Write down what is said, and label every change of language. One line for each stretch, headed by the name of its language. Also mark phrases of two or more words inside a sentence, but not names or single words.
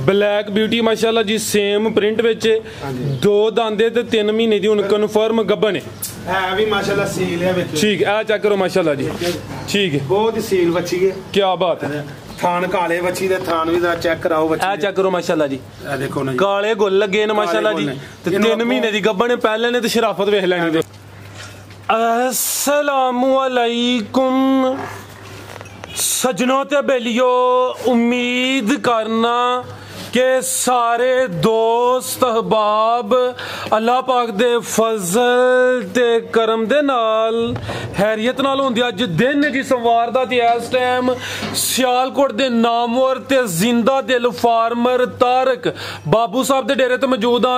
Punjabi: بلیک بیوٹی ماشاءاللہ جی
English: same print
Punjabi: وچ 2 دندے تے 3 مہینے دی ہن کنفرم گبھن ہے بھی ماشاءاللہ سیل ہے وچ.
Urdu: ٹھیک ہے، چیک کرو ماشاءاللہ جی، ٹھیک ہے, بہت ہی سیل بچی ہے, کیا بات ہے.
Punjabi: تھن کالے بچی دے تھن بھی چیک کراؤ بچی,
Urdu: چیک کرو ماشاءاللہ جی, دیکھو نا
Punjabi: کالے گل لگے نے ماشاءاللہ جی، تے 3 مہینے دی گبھن پہلے نے تے شرافت ویکھ لینی دے.
Arabic: السلام علیکم
Punjabi: سجنوں تے بیلیو، امید کرنا کے سارے دوست احباب اللہ پاک دے فضل تے کرم دے نال خیریت نال ہوندے. اج دن جی سوموار دا تے اس ٹائم سیالکوٹ دے نامور تے زندہ دل فارمر طارق بابو صاحب دے ڈیرے تے موجود ہاں.